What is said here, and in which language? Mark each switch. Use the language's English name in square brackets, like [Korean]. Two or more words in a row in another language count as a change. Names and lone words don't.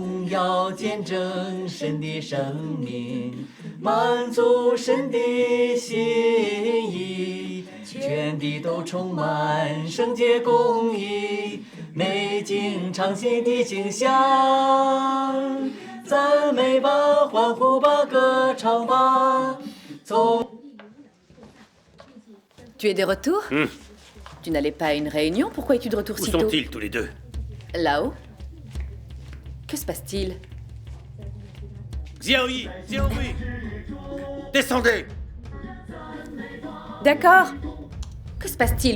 [Chinese] 要见证神的生命，满足神的心意，全地都充满圣洁公义，美景畅新的景象，赞美吧，欢呼吧，歌唱吧，从。 [French] Tu es de retour? Tu n'allais pas à une réunion? Pourquoi es-tu de retour Où si tôt? sont-ils tous les deux? Là-haut. Que se passe-t-il? Xiaoyi! Xiaoyi! Descendez! D'accord. Que se passe-t-il?